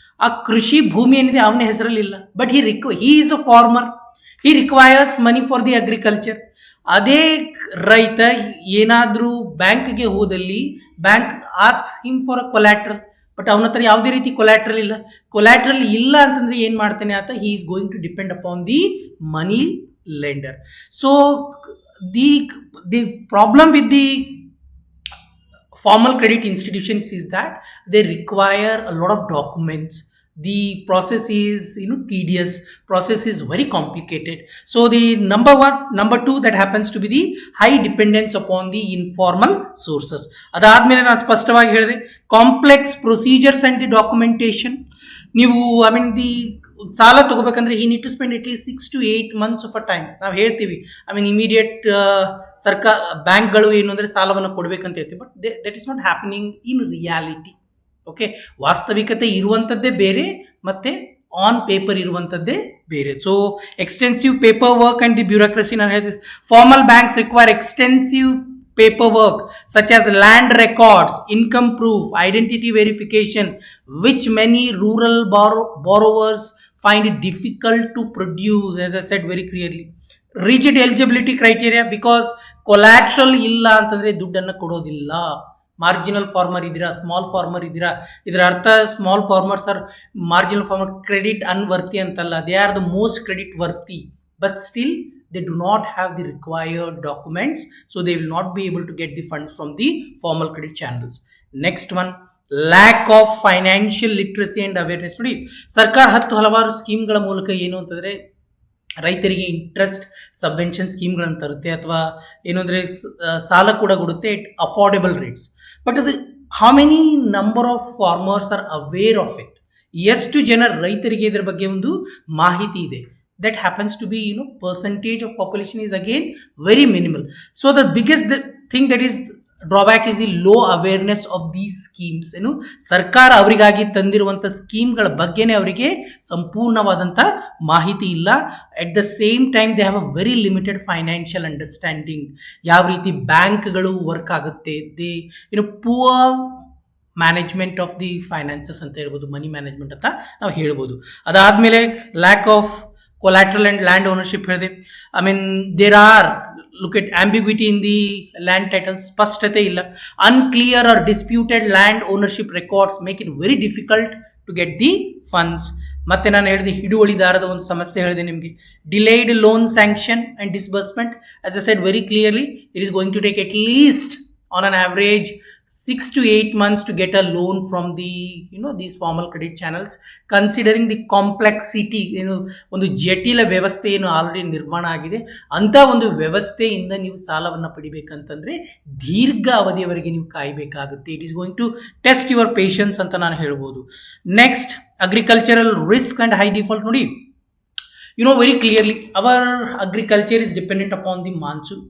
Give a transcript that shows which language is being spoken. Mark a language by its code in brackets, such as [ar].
[kn] ಆ ಕೃಷಿ ಭೂಮಿ ಏನಿದೆ ಅವನ ಹೆಸರಲ್ಲಿಲ್ಲ, [en] But he is a farmer, he requires money for the agriculture. [kn] ಅದೇ ರೈತ ಏನಾದರೂ ಬ್ಯಾಂಕ್ಗೆ ಹೋದಲ್ಲಿ [en] bank asks him for a collateral, [kn] but ಅವನ ಹತ್ರ ಯಾವುದೇ ರೀತಿ ಕೊಲ್ಯಾಟ್ರಲ್ ಇಲ್ಲ. ಕೊಲ್ಯಾಟ್ರಲ್ ಇಲ್ಲ ಅಂತಂದರೆ ಏನು ಮಾಡ್ತಾನೆ ಆತ? [en] He is going to depend upon the money lender. So the problem with the formal credit institutions is that they require a lot of documents. The process is tedious, process is very complicated. So the number two that happens to be the high dependence upon the informal sources. [kn] ಅದಾದ್ಮೇಲೆ ನಾನು ಸ್ಪಷ್ಟವಾಗಿ ಹೇಳಿದೆ, [en] Complex procedures and the documentation. [kn] ನೀವು the ಸಾಲ ತಗೋಬೇಕಂದ್ರೆ [en] ಈ need to spend at least 6 to 8 months of a time. [kn] ನಾವು ಹೇಳ್ತೀವಿ immediate ಸರ್ಕಾರ ಬ್ಯಾಂಕ್ಗಳು ಏನು ಅಂದರೆ ಸಾಲವನ್ನು ಕೊಡಬೇಕಂತ ಹೇಳ್ತೀವಿ, [en] But that is not happening in reality. [kn] Okay, ವಾಸ್ತವಿಕತೆ ಇರುವಂಥದ್ದೇ ಬೇರೆ ಮತ್ತು ಆನ್ ಪೇಪರ್ ಇರುವಂಥದ್ದೇ ಬೇರೆ. [en] So extensive paper work and the bureaucracy. ನಾನು ಹೇಳಿದೆ formal banks require extensive paperwork such as land records, income proof, identity verification, which many rural borrowers find it difficult to produce, as I said very clearly. Rigid eligibility criteria, because collateral [kn] illa antandre ದುಡ್ಡನ್ನು ಕೊಡೋದಿಲ್ಲ. Marginal farmer ಇದ್ದೀರಾ, small farmer ಇದ್ದೀರಾ, ಇದರ ಅರ್ಥ [en] small farmers are marginal farmer credit unworthy [kn] ಅಂತಲ್ಲ, [en] They are the most credit worthy, but still they do not have the required documents, so they will not be able to get the funds from the formal credit channels. Next one, lack of financial literacy and awareness. [kn] ನೋಡಿ, ಸರ್ಕಾರ ಹಲವಾರು ಸ್ಕೀಮ್ಗಳ ಮೂಲಕ ಏನು ಅಂತಂದರೆ ರೈತರಿಗೆ interest subvention ಸ್ಕೀಮ್ಗಳನ್ನು ತರುತ್ತೆ, ಅಥವಾ ಏನು ಅಂದರೆ ಸಾಲ ಕೂಡ ಕೊಡುತ್ತೆ [en] At affordable rates. But ಅದು how many number of farmers are aware of it? [kn] ಎಷ್ಟು ಜನ ರೈತರಿಗೆ ಇದರ ಬಗ್ಗೆ ಒಂದು ಮಾಹಿತಿ ಇದೆ? [en] That happens to be, percentage of population is again very minimal. So the biggest thing that is drawback is the low awareness of these schemes. [kn] ಸರ್ಕಾರ ಅವರಿಗಾಗಿ ತಂದಿರುವಂಥ ಸ್ಕೀಮ್ಗಳ ಬಗ್ಗೆನೇ ಅವರಿಗೆ ಸಂಪೂರ್ಣವಾದಂಥ ಮಾಹಿತಿ ಇಲ್ಲ. [en] At the same time they have a very limited financial understanding. [kn] ಯಾವ ರೀತಿ ಬ್ಯಾಂಕ್ಗಳು ವರ್ಕ್ ಆಗುತ್ತೆ, [en] they poor management of the finances [kn] ಅಂತ ಹೇಳ್ಬೋದು, ಮನಿ ಮ್ಯಾನೇಜ್ಮೆಂಟ್ ಅಂತ ನಾವು ಹೇಳ್ಬೋದು. [en] ಅದಾದಮೇಲೆ lack of collateral and land ownership ಹೇಳಿದೆ. there are, look at ambiguity in the land titles, [kn] ಸ್ಪಷ್ಟತೆ ಇಲ್ಲ. [en] unclear or disputed land ownership records make it very difficult to get the funds. [kn] ಮತ್ತೆ ನಾನು ಹೇಳಿದೆ ಹಿಡುವಳಿದಾರದ ಒಂದು ಸಮಸ್ಯೆ ಹೇಳಿದೆ ನಿಮಗೆ, [en] delayed loan sanction and disbursement. As I said very clearly, it is going to take at least on an average 6 to 8 months to get a loan from the these formal credit channels, considering the complexity. [kn] ಒಂದು ಜಟಿಲ ವ್ಯವಸ್ಥೆ ಏನು already ನಿರ್ಮಾಣ ಆಗಿದೆ, ಅಂಥ ಒಂದು ವ್ಯವಸ್ಥೆಯಿಂದ ನೀವು ಸಾಲವನ್ನು ಪಡಿಬೇಕಂತಂದರೆ ದೀರ್ಘ ಅವಧಿಯವರೆಗೆ ನೀವು ಕಾಯಬೇಕಾಗುತ್ತೆ. [en] it is going to test your patience [kn] ಅಂತ ನಾನು ಹೇಳ್ಬೋದು. [en] Next, agricultural risk and high default. ನೋಡಿ, very clearly our agriculture is dependent upon the monsoon.